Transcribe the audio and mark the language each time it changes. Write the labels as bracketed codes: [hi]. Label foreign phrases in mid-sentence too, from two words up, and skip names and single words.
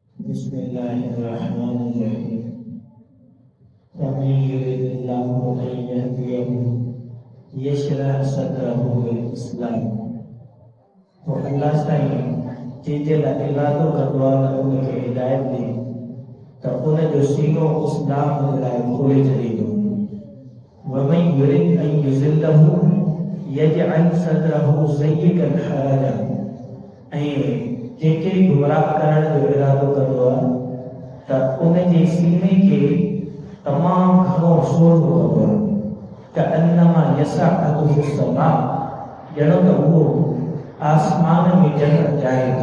[ar] بسم الله الرحمن الرحيم. ومن يرد الله أن يهديه يشرح صدره للإسلام. [sd] तो अल्लाह साईं जेते लाइ इरादो कंदो आहे त उनखे हिदायत ॾे त उनजो सीनो इस्लाम जे लाइ खोले छॾींदो। [ar] ومن يرد أن يضله يجعل صدره ضيقا حرجا. [sd] ऐं जेके गुमराह करण जो इरादो कंदो आहे त उनजे सीने खे तमामु घणो सोढ़ो कंदो आहे त [ar] أنما يصعد في السماء, [sd] ॼणो त उहो आसमान में ॼणण चाहे थो।